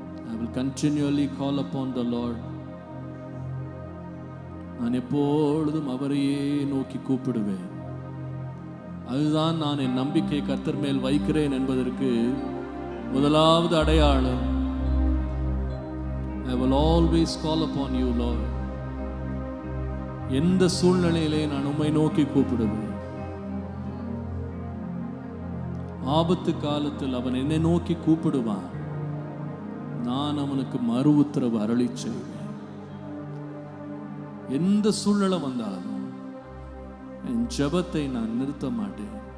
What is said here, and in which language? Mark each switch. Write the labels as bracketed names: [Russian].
[English] I will continually call upon the Lord. [Tamil] நான் எப்பொழுதும் அவரையே நோக்கி கூப்பிடுவேன். அதுதான் நான் என் நம்பிக்கை கர்த்தர் மேல் வைக்கிறேன் என்பதற்கு முதலாவது அடையாளம். [English] I will always call upon you, Lord. [Tamil] எந்த சூழ்நிலையிலே நான் உம்மை நோக்கி கூப்பிடுவேன். ஆபத்து காலத்தில் அவன் என்னை நோக்கி கூப்பிடுவான், நான் அவனுக்கு மறு உத்தரவு அருளி செய்வேன். எந்த சூழ்நிலை வந்தாலும் என் ஜெபத்தை நான் நிறுத்த மாட்டேன்.